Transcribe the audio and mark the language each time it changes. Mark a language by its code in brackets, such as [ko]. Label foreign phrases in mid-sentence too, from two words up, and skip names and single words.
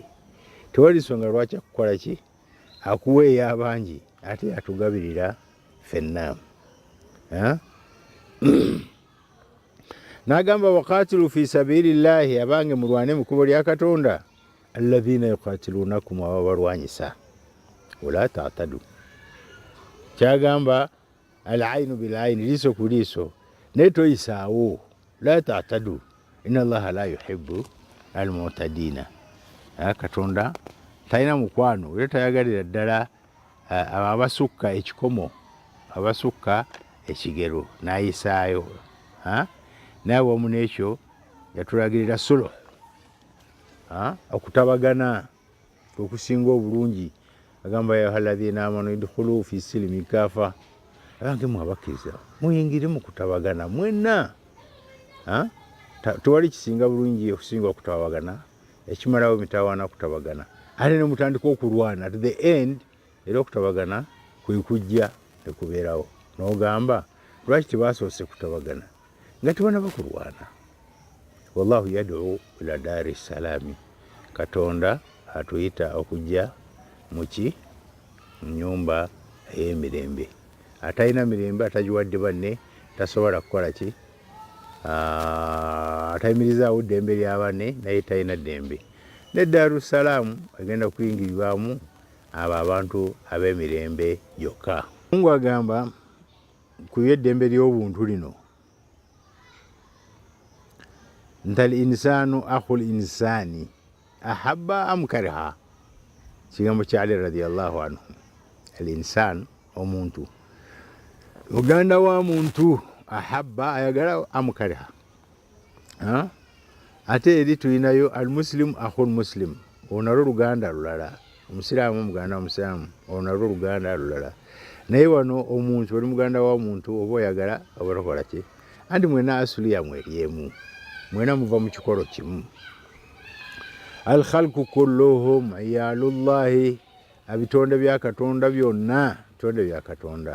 [lg] Tewali nsonga lwaki akukola ki? Akuwa ey'abangi ate yatugabirira ffenna. N'agamba [ar] وقاتلوا في سبيل الله, [lg] abange mulwane mu kkubo lya Katonda, [ar] الذين يقاتلونكم, [lg] aba balwanyisa, [ar] ولا تعتدوا. Kyagamba العين بالعين, [lg] liiso ku liiso, naye toyisaawo, [ar] لا تعتدوا إن الله لا يحب المعتدين. [lg] Katonda talina mukwano era tayagalira ddala abasukka ekikomo, abasukka ekigero n'ayisaayo. Naye wamu n'ekyo yatulagirira sulo, okutabagana okusinga obulungi. [ar] Agamba يا أيها الذين آمنوا ادخلوا في السلم كافة, [lg] abange mwe abakkiriza muyingire mu kutabagana mwenna. Tewali kisinga bulungi okusinga okutabagana, ekimalawo mitawaana kutabagana, ate ne mutandika okulwana [en] at the end, [lg] era okutabagana kwe kujja ne kubeerawo. N'ogamba lwaki tebasoose kutabagana nga tebanaba kulwana? [ar] والله يدعو إلى دار السلام. [lg] Katonda atuyita okujja muki? Nnyumba ey'emirembe. Atalina mirembe, atagiwadde banne, tasobola kukola ki? Atayimirizaawo ddembe lya banne, naye talina ddembe. Ne Daaru Salaamu agenda kuyingirirwamu abo abantu ab'emirembe yokka. Mungu agamba ku by'eddembe ly'obuntu lino, nti [ar] الإنسان أخو الإنسان أحب أم كره. [lg] Kigambo kya Ali [ar] رضي الله عنه. الإنسان, [lg] omuntu, muganda wa muntu, ahabba ayagala [ar] أم كره. Ate eri tulinayo المسلم أخو المسلم, [lg] onalwo luganda lulala. Omusiraamu muganda wa musiraamu, onalwo luganda lulala. Naye wano omuntu oli muganda wa muntu, oba oyagala oba tokola ki? Anti mwena asuli yammwe eri, mwena muva mu kikolo kimu. [ar] الخلق كلهم عيال الله, [lg] ebitonde bya Katonda byonna bitonde bya Katonda.